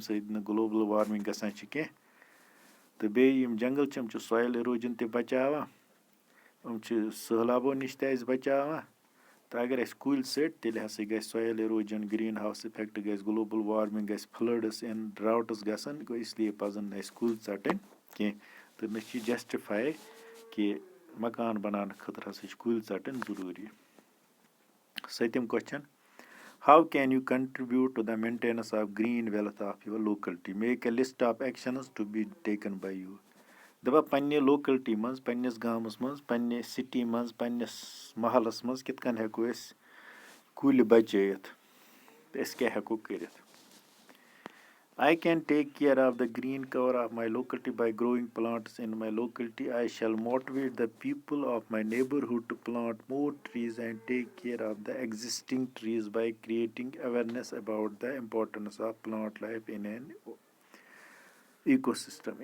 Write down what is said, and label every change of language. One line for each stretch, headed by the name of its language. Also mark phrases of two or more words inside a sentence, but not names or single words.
Kashmiri: سۭتۍ نہٕ
English: global warming
Kashmiri: گژھان چھِ کینٛہہ تہٕ بیٚیہِ یِم جنگل چھِ یِم چھِ
English: soil erosion
Kashmiri: تہِ بچاوان یِم چھِ سہلابو نِش تہِ اَسہِ بچاوان تہٕ اگر اَسہِ کُلۍ ژٔٹۍ تیٚلہِ ہسا گژھِ
English: soil erosion green house effect
Kashmiri: گژھِ
English: global warming
Kashmiri: گژھِ
English: floods and droughts
Kashmiri: گژھن گوٚو
Urdu: اس لیے
Kashmiri: پزن نہٕ اَسہِ کُلۍ ژٹٕنۍ کینٛہہ تہٕ نہ چھِ جسٹِفاے کہِ مکان بناونہٕ خٲطرٕ ہسا چھِ کُلۍ ژٹٕنۍ ضروٗری.
English: 7th question. How can you contribute to the maintenance of green wealth of your locality? Make a list of actions to be taken by you.
Kashmiri: دپان پننہِ لوکلٹی منٛز پننِس گامس منٛز پننہِ سٹی منٛز پننِس محلس منٛز کِتھ کٔنۍ ہٮ۪کو أسۍ کُلۍ بچٲیِتھ تہٕ أسۍ کیٛاہ ہٮ۪کو کٔرِتھ.
English: I can take care of the green cover of my locality by growing plants in my locality. I shall motivate the people of my neighborhood to plant more trees and take care of the existing trees by creating awareness about the importance of plant life in an ecosystem.